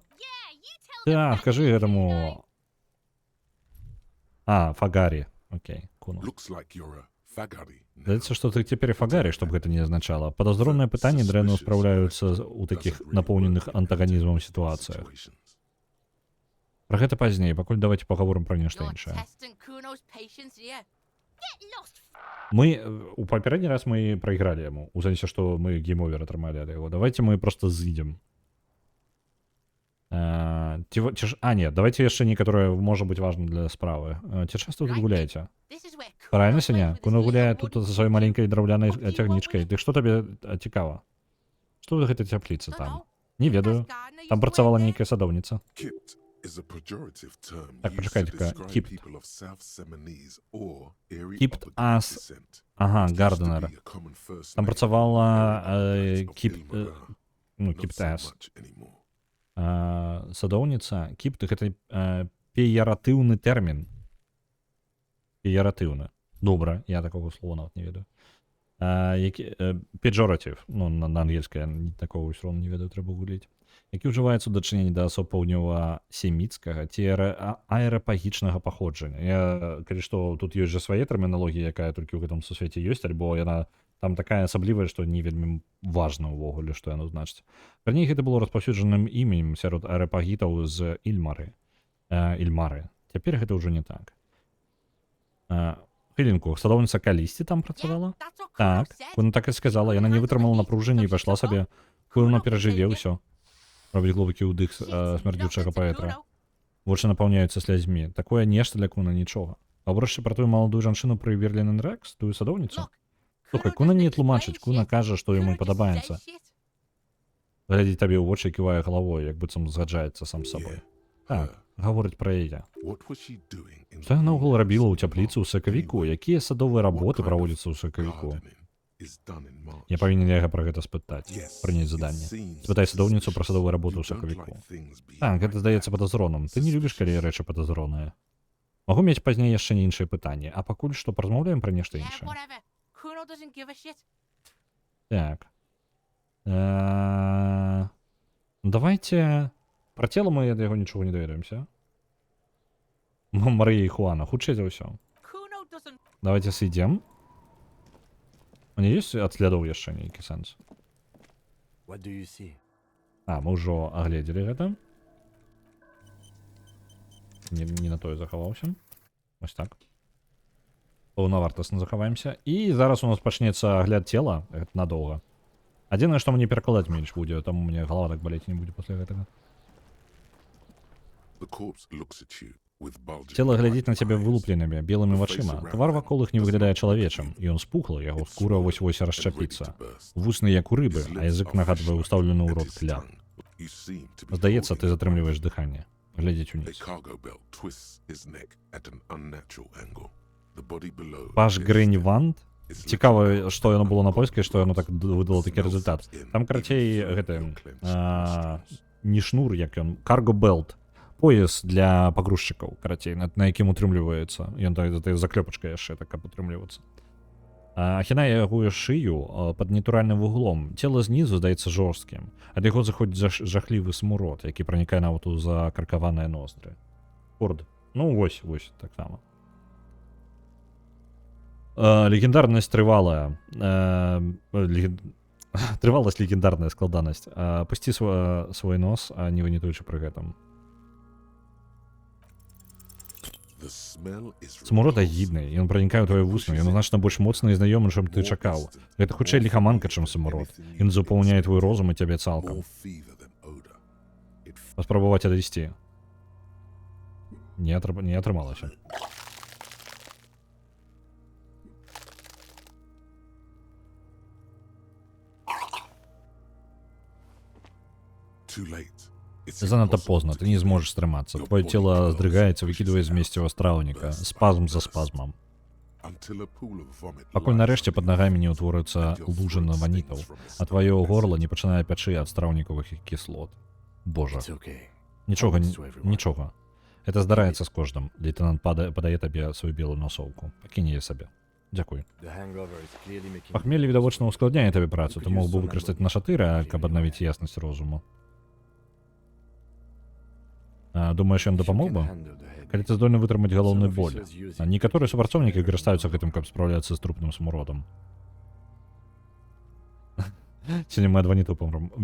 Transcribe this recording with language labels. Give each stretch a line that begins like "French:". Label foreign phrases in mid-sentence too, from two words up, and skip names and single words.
Belarusian: Так, кажы гэтаму... Фагарі. Окей, Куна. Здаецца, што ты цяпер фагарі, што б гэта не азначала. Падазронныя пытанні дрэнна спраўляюцца ў такіх напоўненых антаганізмам сітуацыях. Пра гэта пазней, пакуль давайте пагаворым пра нешта
English: You're
Belarusian: іншае.
English: testing Kuno's patience here. Get lost.
Belarusian: Мы у папярэдні раз мы прайгралі яму, у сэнсе, што мы гейм-овер атрымалі ад яго. Давайте мы просто з'ідзем. Не, давайте яшчэ некаторае можа быць важна для справы. Ці часта тут гуляеце?
English: This is where
Belarusian: Правильно,
English: Kuno plays
Belarusian: Сеня?
English: with his
Belarusian: Куно гуляе
English: little
Belarusian: тут
English: wooden
Belarusian: за сваёй
English: shoes.
Belarusian: маленькай драўлянай
English: What do you want
Belarusian: цягнічкай.
English: with
Belarusian: Дык што табе цікава? Што гэта цяпліца там?
English: Dunno.
Belarusian: Не
English: Nice
Belarusian: ведаю.
English: gardener used
Belarusian: Там
English: to
Belarusian: працавала
English: work there.
Belarusian: нейкая садоўніца.
English: Kipt is a pejorative term
Belarusian: Так,
English: used to
Belarusian: почекайте-ка.
English: describe Kipt. people of South Seminese or Erie Kipt Upper as- descent.
Belarusian: Ага,
English: It used to
Belarusian: Гарденер.
English: be a common first
Belarusian: Там
English: name
Belarusian: працавала
English: in areas of
Belarusian: Кіп...
English: Ilmara,
Belarusian: Ну,
English: not so
Belarusian: Кіптес.
English: much anymore.
Belarusian: Садоўніца. Кіпт гэта пеяратыўны тэрмін. Пеяратыўны. Добра, я такого слова нават не ведаю. Педжоратив. Ну, на ангельскай такого ўсё роўна не ведаю, трэба гугліць. Які ўжываецца ў дачыненні да асоб паўднёва-семіцкага ці аэрапагічнага паходжання. Калі што, тут ёсць жа свае тэрміналогія, якая толькі ў гэтым сусвеце ёсць, альбо яна там такая асаблівая, што не вельмі важна ўвогуле, што яно значыць. Раней гэта было распаўсюджаным імем сярод аэрапагітаў з Ільмары. Цяпер гэта ўжо не так. Хвілінку, садоўніца калісьці там працавала?
English: Yeah, that's what Kuno
Belarusian: Так,
English: said.
Belarusian: Куна так і сказала, яна не вытрымала напружання і пайшла сабе. Куна перажыве ўсё. Робіць глыбокі ўдых смярдзючага паветра. Вочы напаўняюцца слязьмі. Такое нешта для Куна нічога. Гаворачы пра тую маладую жанчыну пры Верлін Рекс, тую садоўніцу.
English: Look,
Belarusian: Слухай,
English: Kuno
Belarusian: Куна
English: doesn't
Belarusian: не
English: explain
Belarusian: тлумачыць, Куна
English: shit.
Belarusian: кажа, што яму
English: Kuno just
Belarusian: падабаецца.
English: says shit.
Belarusian: Глядзіць табе ў вочы і ківае галавой, як быццам згаджаецца сам з сабой. Так, гаворыць пра яе.
English: What was she doing in
Belarusian: Што яна наогул
English: the
Belarusian: рабіла ў
English: East
Belarusian: цяпліцы ў сакавіку? Якія садовыя
English: What
Belarusian: работы
English: kind of
Belarusian: праводзяцца ў сакавіку?
English: gardening is done in March?
Belarusian: Я павінен яго пра гэта спытаць,
English: Yes,
Belarusian: прыняць
English: it
Belarusian: заданне.
English: seems
Belarusian: Спытай садоўніцу пра
English: suspicious.
Belarusian: садовую работу
English: You
Belarusian: ў
English: don't
Belarusian: сакавіку.
English: like things being
Belarusian: Так, гэта
English: right
Belarusian: здаецца
English: now.
Belarusian: падазроным. Ты не любіш, калі рэчы падазроныя. Магу мець пазней яшчэ не іншае пытанне, а пакуль што паразмаўляем пра нешта
English: Yeah,
Belarusian: іншае.
English: whatever. Kuno doesn't give a shit.
Belarusian: Так. Давайте... Пра цела мы ад яго нічога не даведаемся. Марыя і Хуана, хутчэй за ўсё.
English: Kuno doesn't.
Belarusian: Давайте сыдзем. У не ёсць ад слядоў яшчэ нейкі сэнс?
English: What do you see?
Belarusian: Мы ўжо агледзелі гэта. Не на тое захаваўся. Вось так. Паўнавартасна захаваемся. І зараз у нас пачнецца агляд цела. Гэта надоўга. Адзінае, што мне перакладаць менш будзе, таму мне галава так балець не будзе пасля гэтага.
English: The corpse looks at you with bulging
Belarusian: Цела глядзіць на
English: white
Belarusian: цябе
English: eyes.
Belarusian: вылупленымі белымі вачыма. Твар вакол іх не выглядае чалавечым. Ён спухлы, яго скура вось-вось расчапіцца. Вусны як у рыбы, а язык нагадвае ўстаўлены ў рот кляп. Здаецца, ты затрымліваеш дыханне. Глядзіць
English: A
Belarusian: уніз.
English: cargo belt twists his neck at an unnatural angle. The body below
Belarusian: Паш
English: is
Belarusian: Грэньванд.
English: is
Belarusian: Цікава,
English: lifted
Belarusian: што яно было на
English: up
Belarusian: польскай, што яно так выдало такі
English: Smells
Belarusian: результат.
English: in
Belarusian: Там, карацей,
English: even
Belarusian: гэта...
English: through your clenched nostrils.
Belarusian: Не шнур, як ён.
English: Cargo belt.
Belarusian: Пояс для пагрузчыкаў, карацей, на якім утрымліваецца. Ён заклёпачка яшчэ так, каб утрымлівацца. Ахінае яго шыю пад натуральным вуглом. Цела знізу здаецца жорсткім. Ад яго заходзіць жахлівы смурод, які пранікае нават у закаркаваныя ноздры. Корд. Ну, вось, так само. Легендарнасць трывалая. Трываласць легендарная складанасць. Пусці свой нос, а не вынітуючы пры гэтым.
English: The smell is
Belarusian: Смурод
English: repulsive.
Belarusian: агідны, ён пранікае ў твае вусны, ён значна больш моцны і знаёмы, чым ты
English: More
Belarusian: чакаў.
English: distant,
Belarusian: Гэта хутчэй
English: more
Belarusian: ліхаманка,
English: familiar
Belarusian: чым
English: than
Belarusian: самурод.
English: anything
Belarusian: Ён
English: you
Belarusian: запаўняе
English: can
Belarusian: твой
English: expect.
Belarusian: розум і цябе цалкам.
English: More fever than odor. It
Belarusian: Паспрабаваць адысці. Не атрымалася.
English: too late. It's
Belarusian: Занадта
English: impossible
Belarusian: позна,
English: to
Belarusian: ты не
English: keep
Belarusian: зможаш
English: it.
Belarusian: стрымацца.
English: Your
Belarusian: Твоё
English: body
Belarusian: цела
English: crawls,
Belarusian: здрыгаецца,
English: pushes
Belarusian: выкідвае з
English: out,
Belarusian: месціва страўніка,
English: bursts
Belarusian: спазм
English: and
Belarusian: за
English: bursts.
Belarusian: спазмам.
English: Until a pool of vomit
Belarusian: Пакуль
English: lies
Belarusian: нарэшце пад
English: underneath
Belarusian: нагамі не
English: you,
Belarusian: ўтворыцца
English: and your
Belarusian: лужа
English: throat
Belarusian: на
English: stings
Belarusian: ванітаў,
English: from a
Belarusian: а тваё
English: stomach
Belarusian: горла
English: acid.
Belarusian: не пачынае пячы ад страўнікавых кіслот. Божа.
English: It's okay.
Belarusian: Нічога,
English: Happens to everyone.
Belarusian: нічога. Это здараецца з кожным. Лейтенант падае табе сваю белую насоўку. Пакінь яе сабе. Дзякуй.
English: The hangover is clearly making
Belarusian: Пахмелле відавочна ускладняе табе працу. Ты мог бы выкарыстаць наша тыра, каб аднавіць яснасць розуму. Думаеш, ён дапамог бы? Калі ты здольны вытрымаць галоўны боль. Некаторыя супрацоўнікі карыстаюцца гэтым, каб спраўляцца з трупным смуродам. Сёння мы ад ванітаў памром.